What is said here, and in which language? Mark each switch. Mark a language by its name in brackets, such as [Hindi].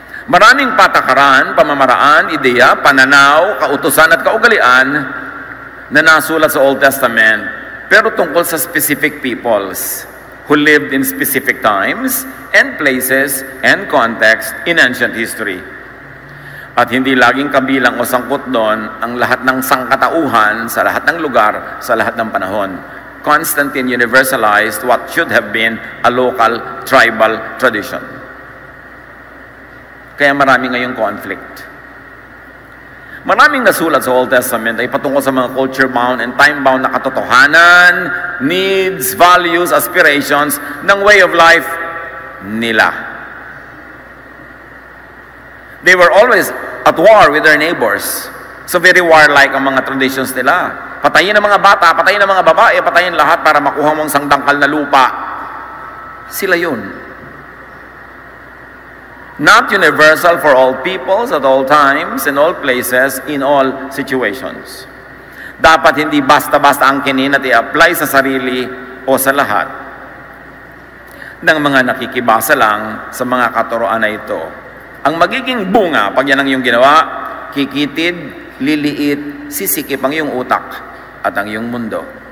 [Filipino] Maraming patakaran, pamamaraan, ideya, pananaw, kautusan at kaugalian na nasulat sa Old Testament, pero tungkol sa [English] specific peoples who lived in specific times and places and context in ancient history. [Filipino] At hindi laging kabilang o sangkot doon ang lahat ng sangkatauhan sa lahat ng lugar, sa lahat ng panahon. [English] Constantine universalized what should have been a local, tribal tradition. [Filipino] Kaya marami ngayong conflict. Maraming nasulat sa Old Testament ay patungkol sa mga [English] culture-bound and time-bound [Filipino] na katotohanan, [English] needs, values, aspirations [Filipino] ng [English] way of life [Filipino] nila. [English] They were always at war with their neighbors. So very warlike ang mga traditions nila. [Filipino] Patayin ang mga bata, patayin ang mga babae, patayin lahat para makuha mong sangdangkal na lupa. Sila yun. [English] Not universal for all peoples at all times, in all places, in all situations. [Filipino] Dapat hindi basta-basta angkinin at i-apply sa sarili o sa lahat ng mga nakikibasa lang sa mga katuroan na ito. Ang magiging bunga, pag yan ang iyong ginawa, kikitid, liliit, sisikip ang iyong utak at ang iyong mundo.